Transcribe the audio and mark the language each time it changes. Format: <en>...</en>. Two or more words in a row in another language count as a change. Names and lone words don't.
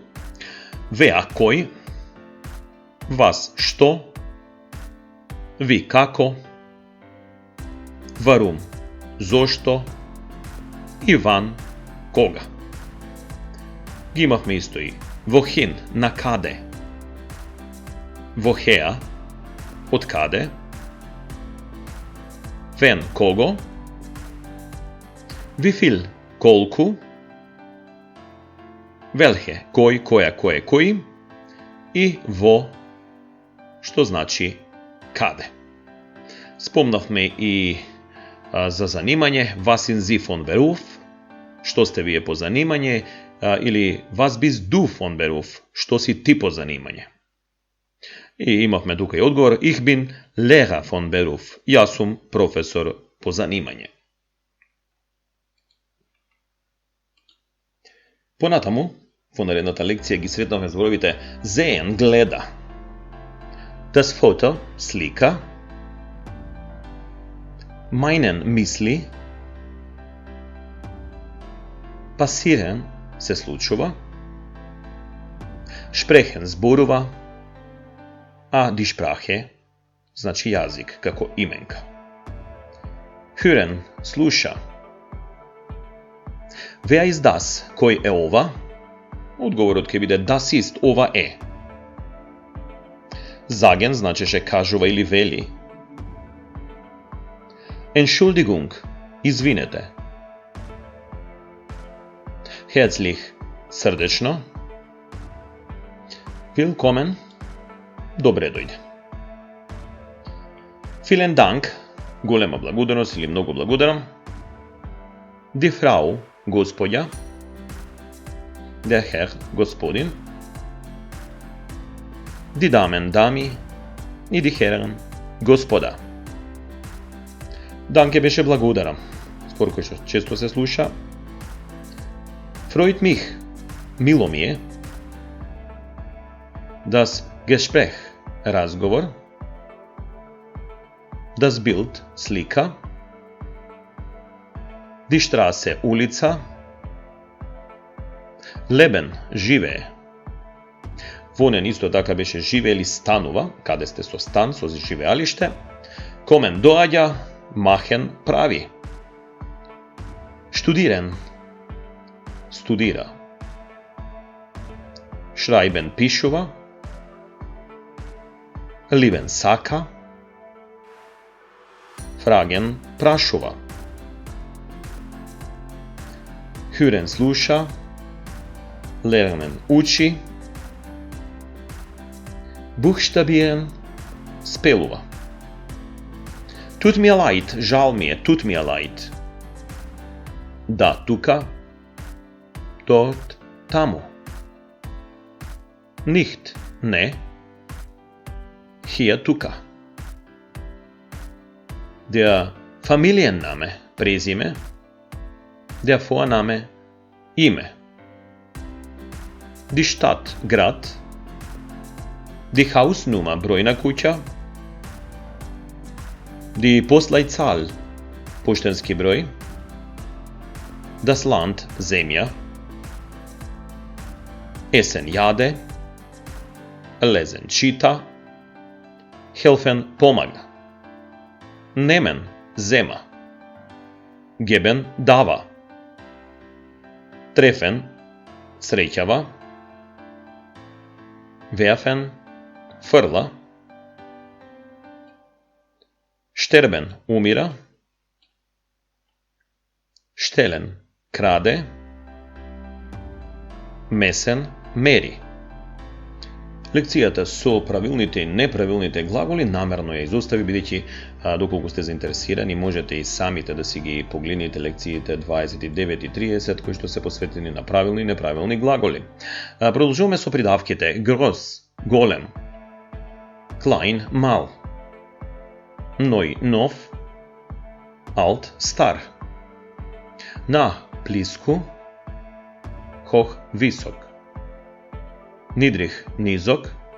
<mk>Wer кој, вас што, ви како, warum зошто и ван кога. Ги имавме исто и wohin на каде, woher од каде, wen кого,</mk> <de>wie viel</de> <mk>колку, welche кој, која, кое, кој и во што значи каде. Спомнавме и за занимање</mk> <de>was sind Sie von Beruf,</de> <mk>што сте вие по занимање, или</mk> <de>was bist du von Beruf,</de> <mk>што си ти по занимање. И имавме тука и одговор</mk> <de>ich bin Lehrer von Beruf,</de> <mk>јас сум професор по занимање. Понатаму, во наредната лекција ги сретнавме зборовите sehen, гледа,</mk> <de>das Foto,</de> <mk>слика, meinen мисли, passieren се случува, sprechen зборува, а</mk> <de>die Sprache</de> <mk>значи јазик како именка.</mk> <de>Hören слуша. Wer ist das?</de> <mk>Кој е ова? Одговорот ќе биде</mk> <de>das ist,</de> <mk>ова е. Sagen значеше кажува или вели. Entschuldigung, извинете. Herzlich, срдечно. Willkommen, добре дојде.</mk> <de>Vielen Dank,</de> <mk>голема благодарност или многу благодарам.</mk> <de>Die Frau, господја. Der Herr, господин. Die Damen,</de> <mk>дами. И</mk> <de>die Herren,</de> <mk>господа. Данке беше благодарам. Збор кој што често се слуша.</mk> <de>Freut mich,</de> <mk>мило ми е.</mk> <de>Das Gespräch, разговор. Das Bild, слика. Die Straße, улица. Leben,</de> <mk>живее. Вонен исто така беше живее или станува, каде сте со стан, со живеалиште. Комен доаѓа, махен прави. Studieren, студира. Schreiben, пишува. Lieben, сака. Fragen, прашува. Hören, слуша. Lernen, учи. Buchstabieren, спелува.</mk> <de>Tut mir leid,</de> <mk>жал ми е,</mk> <de>tut mir leid.</de> <mk>Да, тука. Dort, таму. Nicht, не. Hier, тука.</mk> <de>Der Familienname, презиме. Der Vorname, име. Die Stadt, град. Die Hausnummer,</de> <mk>број на куќа.</mk> <de>Die Postleitzahl,</de> <mk>поштенски број.</mk> <de>Das Land,</de> <mk>земја. Essen, јаде. Lesen, чита. Helfen, помага. Nemen, зема. Geben, дава. Treffen, среќава. Werfen, фрла. Sterben, умира. Stellen, краде. Messen, мери. Лекцијата со правилните и неправилните глаголи намерно ја изостави, бидејќи доколку сте заинтересирани можете и самите да си ги погледнете лекциите 29 и 30 кои што се посветени на правилни и неправилни глаголи. Продолжуваме со придавките groß, голем, klein, мал, neu, нов, alt, стар, nah, близко, hoch, висок, niedrig, низок,</mk>